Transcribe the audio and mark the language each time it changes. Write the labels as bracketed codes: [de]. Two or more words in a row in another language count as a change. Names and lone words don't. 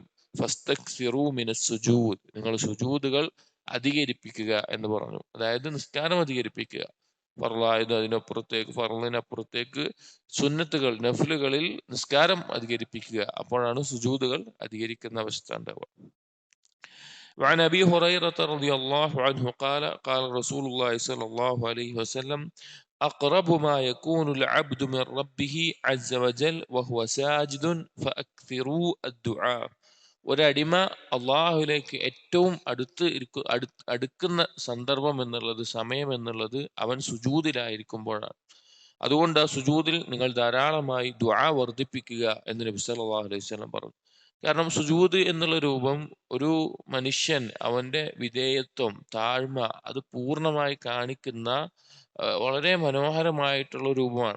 [ar] فاستكثروا من السجود, [ml] നിങ്ങൾ സുജൂദുകൾ അധികരിപ്പിക്കുക എന്ന് പറഞ്ഞു. അതായത് നിസ്കാരം അധികരിപ്പിക്കുക. ഫർളായത് അതിനപ്പുറത്തേക്ക്, ഫർളിനപ്പുറത്തേക്ക് സുന്നത്തുകൾ നഫ്ലുകളിൽ നിസ്കാരം അധികരിപ്പിക്കുക. അപ്പോഴാണ് സുജൂദുകൾ അധികരിക്കുന്ന അവസ്ഥ ഉണ്ടാവുക. [ar] وعن أبي هريرة رضي الله عنه قال قال رسول الله صلى الله عليه وسلم أقرب ما يكون العبد من ربه عز وجل وهو ساجد فأكثروا الدعاء. [ml] ഒരടിമ അള്ളാഹുലേക്ക് ഏറ്റവും അടുക്കുന്ന സന്ദർഭം എന്നുള്ളത്, സമയം എന്നുള്ളത് അവൻ സുജൂദിലായിരിക്കുമ്പോഴാണ്. അതുകൊണ്ട് ആ സുജൂദിൽ നിങ്ങൾ ധാരാളമായി ദുആ വർദ്ധിപ്പിക്കുക എന്ന് നബി [ar] صلى الله عليه وسلم [ml] പറഞ്ഞു. കാരണം സുജൂദ് എന്നുള്ള രൂപം ഒരു മനുഷ്യൻ അവന്റെ വിധേയത്വം, താഴ്മ അത് പൂർണ്ണമായി കാണിക്കുന്ന വളരെ മനോഹരമായിട്ടുള്ള രൂപമാണ്.